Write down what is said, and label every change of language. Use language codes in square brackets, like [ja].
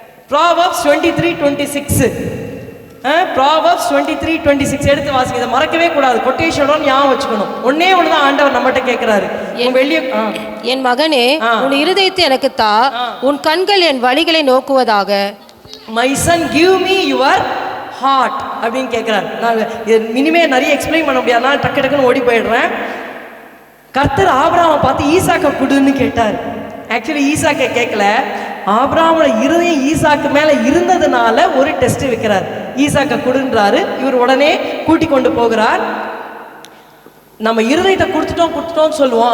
[ta] Proverbs 23:26 Proverbs 23:26 எடுத்து வாசிங்க. இதை மறக்கவே கூடாது. கொட்டேஷனோட ஞாபகம் வச்சுக்கணும். ஒன்னே ஒண்ணுதான் ஆண்டவர் நம்மகிட்ட கேட்கிறாரு. என் மகனே, உன் இருதயத்தை எனக்கு தா, உன் கண்கள் என் வழிகளை நோக்குவதாக. [en] My son, give me your heart [ta] அப்படின்னு கேட்கிறார். நான் இனிமே நிறைய எக்ஸ்பிளைன் பண்ண முடியாது, நான் டக்கு டக்குன்னு ஓடி போயிடுறேன். கர்த்தர் ஆபிரகாமை பார்த்து ஈசாக்கை கொடுன்னு கேட்டார். ஆக்சுவலி ஈசாக்கை கேட்கல, ஆபிரகாமோட இருதயம் ஈசாக்கு மேல இருந்ததுனால ஒரு டெஸ்ட் வைக்கிறார். ஈசாக்கை கொடுன்றாரு. இவர் உடனே கூட்டி கொண்டு போகிறார். நம்ம இருதயத்தை கொடுத்துட்டோம் சொல்லுவோம்.